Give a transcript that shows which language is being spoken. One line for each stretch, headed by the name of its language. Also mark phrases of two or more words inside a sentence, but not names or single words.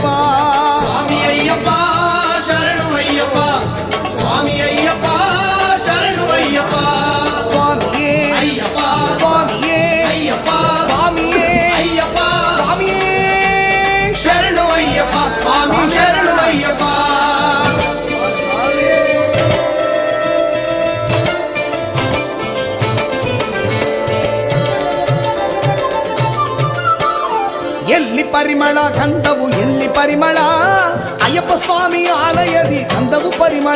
Kannada: ಸ್ವಾಮಿ ಅಯ್ಯಪ್ಪ ಶರಣು ಅಯ್ಯಪ್ಪ ಸ್ವಾಮಿ ಅಯ್ಯಪ್ಪ ಶರಣು ಅಯ್ಯಪ್ಪ स्वामिये अय्यप्प स्वामिये अय्यप्प स्वामिये अय्यप्प स्वामिये ಶರಣು ಅಯ್ಯಪ್ಪ ಸ್ವಾಮಿ ಶರಣು ಅಯ್ಯಪ್ಪ. ಎಲ್ಲಿ ಪರಿಮಳ ಗಂಧವು ಎಲ್ಲಿ ಪರಿಮಳ ಅಯ್ಯಪ್ಪ ಸ್ವಾಮಿ ಆಲಯದಿ ಗಂಧವು ಪರಿಮಳ.